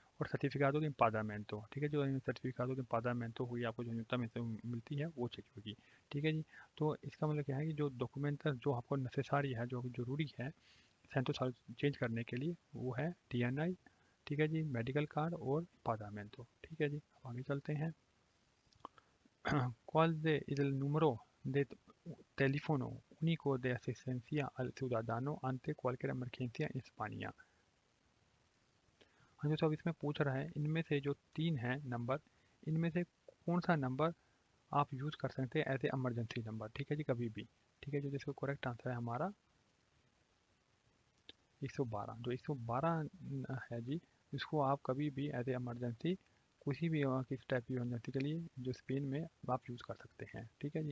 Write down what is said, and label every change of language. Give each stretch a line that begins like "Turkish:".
Hindi: और सर्टिफिकातो de empadamento, ठीक है, जो सर्टिफिकातो de empadamento हुई आपको जो न्यूनतम इससे मिलती है वो चाहिए होगी, ठीक है जी। तो इसका मतलब क्या है कि जो डॉक्यूमेंट जो आपको नेसेसरी है, जो ज़रूरी है सेंटो चेंज करने के लिए, वो है डीएनआई, ठीक है जी, मेडिकल कार्ड और empadamento, ठीक है जी। अब आगे चलते हैं।
Spanish: ¿Cuál es el número de teléfono único de asistencia al ciudadano ante cualquier emergencia en España?
Hindi: हाँ, जो सब इसमें पूछ रहा है इनमें से जो 3 हैं नंबर, इनमें से कौन सा नंबर आप यूज़ कर सकते हैं एज ए इमरजेंसी नंबर, ठीक है जी, कभी भी, ठीक है, जो जिसका करेक्ट आंसर है हमारा 112, जो 112 है जी, इसको आप कभी भी एज ए इमरजेंसी किसी भी किस टाइप की इमरजेंसी के लिए जो स्पेन में आप यूज़ कर सकते हैं, ठीक है जी।